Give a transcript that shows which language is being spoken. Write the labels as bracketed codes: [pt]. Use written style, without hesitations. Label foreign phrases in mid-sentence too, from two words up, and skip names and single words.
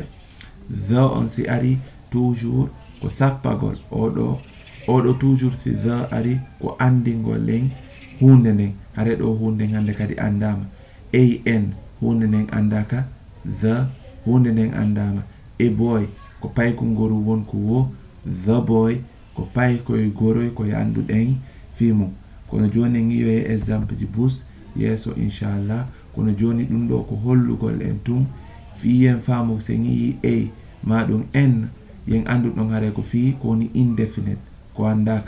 [ff] The on si ari toujours ko sappagol oɗo toujours si the ari ko andingol len hunde nden. Hare ɗo hunde hande kadi andama. An hunde nden andaka, the hunde nden andama. A boy ko payko ngoru wonko wo, the boy ko paykoye goroy koye anduɗen fimu. Kono joni en yiyo e exemple ji bus yeso [ar] إن شاء الله. [ff] Kono joni ɗum ɗo ko hollugol en tum fiyen faamu sen yi a ma ɗum n yen andu ɗon hare ko fi ko woni indefinite ko andaka.